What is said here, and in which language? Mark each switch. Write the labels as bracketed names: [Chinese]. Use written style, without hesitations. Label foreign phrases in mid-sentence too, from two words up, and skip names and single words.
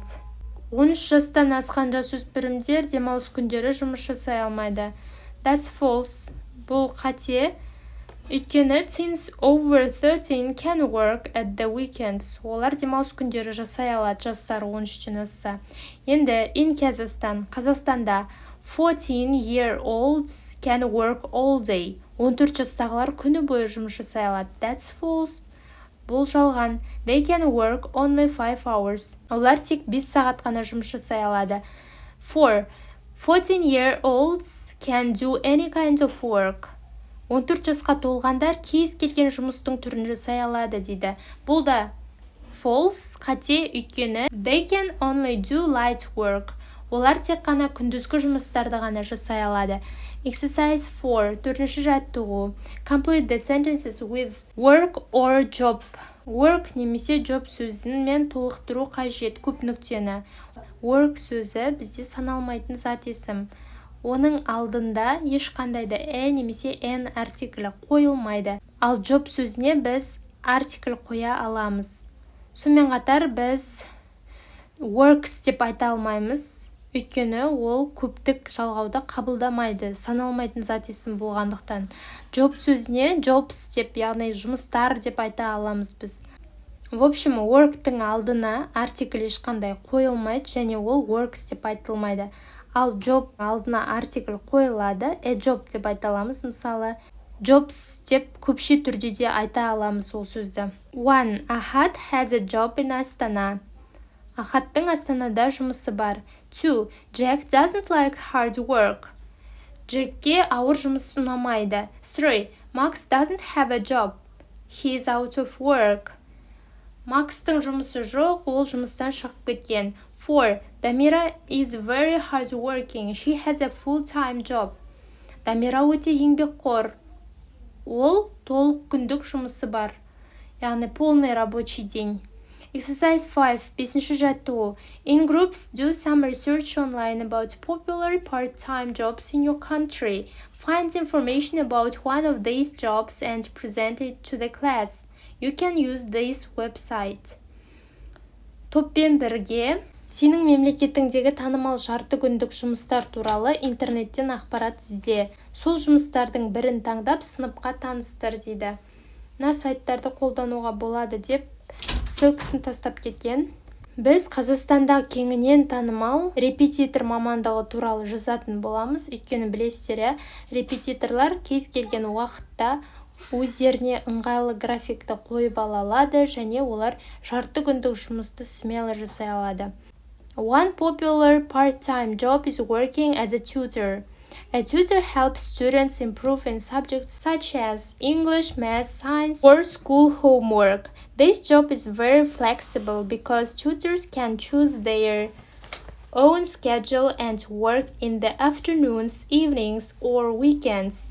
[Kazakh] 13 жастан асқан жасөспірімдер демалыс күндері жұмыс жасай алмайды. [English] That's false. [Kazakh] Бұл қате. Өйткені [English] teens over 13 can work at the weekends. [Kazakh] Олар демалыс күндері жасай алады, жастары 13-тен асса. [English] Енді in Kazakhstan, Қазақстанда 14-year-olds can work all day. [Kazakh] 14 жастағылар күні бойы жұмыс жасай алады. [English] That's false. [Kazakh] Бұл жалған. [English] They can work only 5 hours. [Kazakh] Олар тек 5 сағат қана жұмыс жасай алады. 4. [English] 14-year-olds can do any kind of work. [Kazakh] 14 жасқа толғандар кез келген жұмыстың түрін жасай алады дейді. Бұл да [English] false, [Kazakh] қате, өйткені [English] they can only do light work. [Kazakh] Олар тек қана күндізгі жұмыстарды ғана жасай алады. [English] Exercise 4. [Kazakh] Төртінші жаттығу. [English] Complete the sentences with work or job. [Kazakh] Work немесе job сөзімен толықтыру қажет, көп нүктені. Work сөзі бізде саналмайтын зат есім. Оның алдында ешқандай да немесе n артиклі қойылмайды. Ал job сөзіне біз артикль қоя аламыз. Сонымен қатар біз works деп айта алмаймыз. Өйткені ол көптік жалғауды қабылдамайды, саналмайтын зат есім болғандықтан. Job сөзіне jobs деп, яғни жұмыстар деп айта аламыз біз. [Russian] В общем, [Kazakh] work-тің алдына артикль ешқандай қойылмайды, және ол works деп айтылмайды. Ал job алдына артикль қойылады, [English] a job [Kazakh] деп айта аламыз. Мысалы, jobs деп көпше түрде де айта аламыз ол сөзді. 1. [English] Ahad has a job in Astana. [Kazakh] Ахаттың Астанада жұмысы бар. 2. [English] Jack doesn't like hard work. [Kazakh] Джекке ауыр жұмыс ұнамайды. 3. [English] Max doesn't have a job. He is out of work. [Kazakh] Макстың жұмысы жоқ, ол жұмыстан шығып кеткен. [English] 4. Дамира is very hard working. She has a full-time job. [Kazakh] Дамира өте еңбекқор. Ол толық күндік жұмысы бар. [Russian] Яғни полный рабочий день. [English] Exercise 5. [Kazakh] 5-ші жаттығу. [English] In groups, do some research online about popular part-time jobs in your country. Find information about one of these jobs and present it to the class. You can use this website. [Kazakh] Топпен бірге сенің мемлекетіңдегі танымал жарты күндік жұмыстар туралы интернеттен ақпарат ізде. Сол жұмыстардың бірін таңдап сыныпқа таныстыр дейді. Мына сайттарды қолдануға болады деп ссылкасын тастап кеткен. Біз Қазақстанда кеңінен танымал репетитор мамандығы туралы жазатын боламыз. Өйткені білесіздер, репетиторлар кез келген уақытта өздеріне ыңғайлы графикті қойып ала алады, және олар жарты күндік жұмысты смело жасай алады. [English] One popular part-time job is working as a tutor. A tutor helps students improve in subjects such as English, math, science, or school homework. This job is very flexible because tutors can choose their own schedule and work in the afternoons, evenings, or weekends.